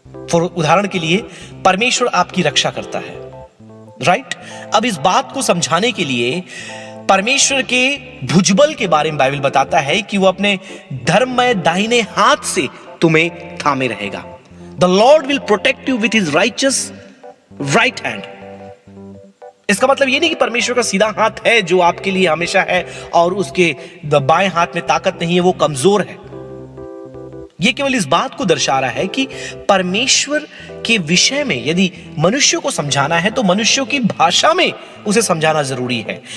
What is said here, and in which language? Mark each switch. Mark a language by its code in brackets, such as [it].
[hi] For उदाहरण के लिए, परमेश्वर आपकी रक्षा करता है, राइट? अब इस बात को समझाने के लिए परमेश्वर के भुजबल के बारे में बाइबल बताता है कि वो अपने धर्ममय दाहिने हाथ से तुम्हें थामे रहेगा. [en] The Lord will protect you with his righteous right hand. [hi] इसका मतलब ये नहीं कि परमेश्वर का सीधा हाथ है जो आपके लिए हमेशा है और उसके बाएं हाथ में ताकत नहीं है, वो कमजोर है. ये केवल इस बात को दर्शा रहा है कि परमेश्वर के विषय में यदि मनुष्यों को समझाना है तो मनुष्यों की भाषा में उसे समझाना जरूरी है.